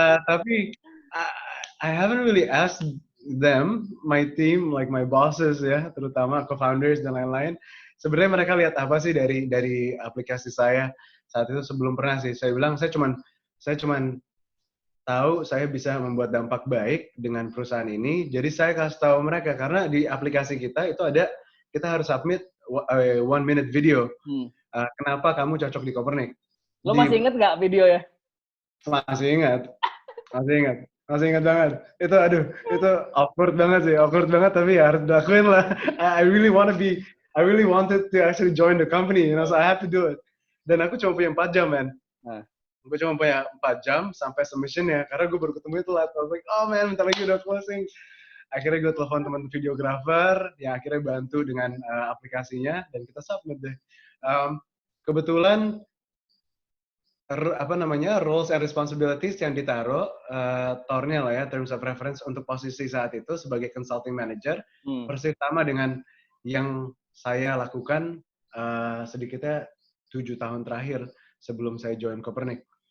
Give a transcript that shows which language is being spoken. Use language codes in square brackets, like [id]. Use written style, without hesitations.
[id] Tapi [en] I haven't really asked them, my team, like my bosses ya, [id] terutama co-founders dan lain-lain. Sebenarnya mereka lihat apa sih dari aplikasi saya saat itu? Sebelum pernah sih. Saya bilang saya cuman tahu saya bisa membuat dampak baik dengan perusahaan ini. Jadi saya kasih tahu mereka karena di aplikasi kita itu ada kita harus submit [en] 1 minute video. [id] Kenapa kamu cocok di Copernic? Lo masih inget nggak video ya? Masih ingat banget. Itu awkward banget tapi ya harus dilakuin lah. [en] I really wanted to actually join the company, so I had to do it. [id] Dan aku cuma punya 4 jam, man. Gue cuma punya 4 jam sampai submission ya, karena gue baru ketemu itu lah. [en] I was like, oh man, [id] bentar lagi udah closing. Akhirnya gue telepon teman videographer yang akhirnya bantu dengan aplikasinya dan kita submit deh. Kebetulan [en] roles and responsibilities [id] yang ditaruh TOR-nya lah ya, [en] terms of reference [id] untuk posisi saat itu sebagai [en] consulting manager [id] persis sama dengan yang saya lakukan sedikitnya 7 tahun terakhir sebelum saya join Copernic.